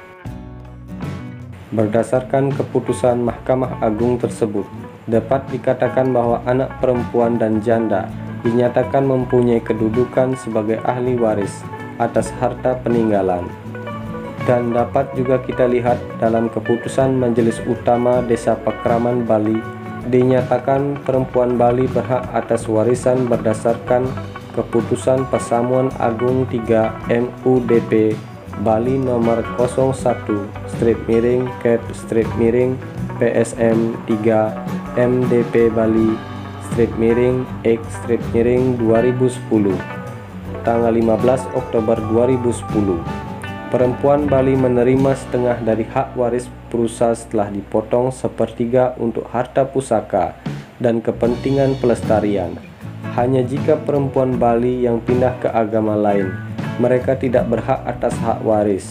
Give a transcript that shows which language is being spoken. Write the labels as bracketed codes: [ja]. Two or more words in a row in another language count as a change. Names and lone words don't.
[id] Berdasarkan keputusan Mahkamah Agung tersebut, dapat dikatakan bahwa anak perempuan dan janda dinyatakan mempunyai kedudukan sebagai ahli waris atas harta peninggalan. Dan dapat juga kita lihat dalam keputusan Majelis Utama Desa Pakraman Bali, dinyatakan perempuan Bali berhak atas warisan berdasarkan keputusan Pasamuan Agung 3 MUDP Bali nomor 01/PSM 3 MDP Bali X/2010 tanggal 15 Oktober 2010. Perempuan Bali menerima setengah dari hak waris perusa setelah dipotong sepertiga untuk harta pusaka dan kepentingan pelestarian. Hanya jika perempuan Bali yang pindah ke agama lain, mereka tidak berhak atas hak waris.